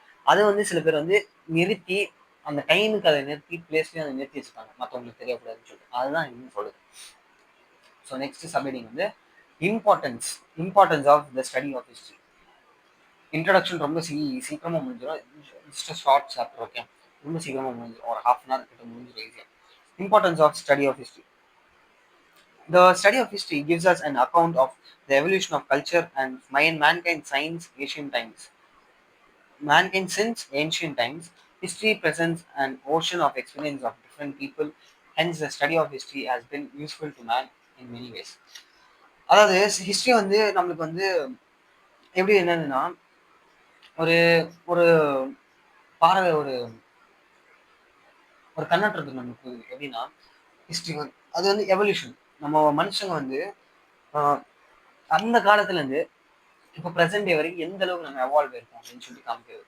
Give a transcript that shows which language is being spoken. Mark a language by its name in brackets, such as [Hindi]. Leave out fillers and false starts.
[Tamil] அதை வந்து சில பேர் வந்து நிறுத்தி அந்த டைமுக்கு அதை நிறுத்தி பிளேஸ்லயும் அதை நிறுத்தி வச்சுப்பாங்க மற்றவங்களுக்கு தெரியக்கூடாதுன்னு சொல்லிட்டு. அதுதான் இன்னும் சொல்லுது. [English] So next subheading வந்து importance importance of the study of history. [Tamil] Introduction ரொம்ப சீக்கிரமா முடிஞ்சிடும். [English] Just short chapter. [Tamil] ஓகே. ரொம்ப சீக்கிரமா முடிஞ்சிடும். ஒரு ஹாஃப் அன் ஹவர் கிட்ட முடிஞ்சிடும் ஈஸியா. [English] Importance of study of history. The study of history gives us an account of the evolution of culture and mankind since ancient times. Mankind since ancient times History presents an ocean of experience of different people. Hence, the study of history has been useful to man in many ways. [Tamil] அதாவது history வந்து நம்மளுக்கு வந்து எப்படி என்னதுன்னா ஒரு ஒரு பார்வை ஒரு ஒரு கண்ணோட்டத்துக்கு நமக்கு எப்படின்னா ஹிஸ்ட்ரி அது வந்து எவல்யூஷன். நம்ம மனுஷங்க வந்து அந்த காலத்துல இருந்து இப்போ ப்ரெசென்ட் டே வரைக்கும் எந்த அளவுக்கு நம்ம எவால்வ் இருக்கும் அப்படின்னு சொல்லி காமிக்கிறது.